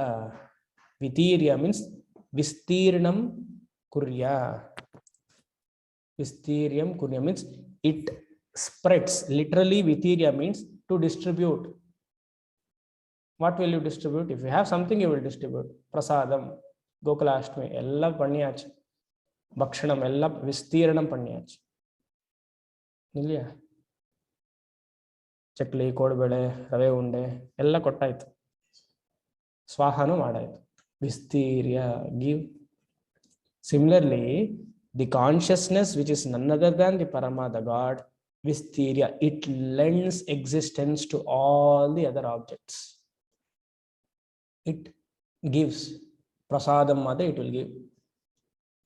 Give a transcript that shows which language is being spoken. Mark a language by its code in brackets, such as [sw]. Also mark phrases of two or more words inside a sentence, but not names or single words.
[en] Vitirya means [sa] विस्तीर्णम् कुर्य. विस्तीर्यम् कुर्य [en] means it spreads. Literally, Vitirya means to distribute. What will you distribute? If you have something, you will distribute. Prasadam, [ta] கோகுலாஷ்டமி, எல்லா பண்ணியாச்சு. பக்ஷணம், எல்லா விஸ்தீரணம் பண்ணியாச்சு. Illiya? [kn] ಚಕ್ಲಿ, ಕೋಡುಬಳೆ, ರವೆ ಉಂಡೆ ಎಲ್ಲ ಕೊಟ್ಟಾಯ್ತು. ಸ್ವಾಹನು ಮಾಡಾಯ್ತು. [en] Vistirya, give. Similarly, the consciousness, which is none other than the Parama, the God, Vistirya, it lends existence to all the other objects. It gives. Prasadam Mada, it will give.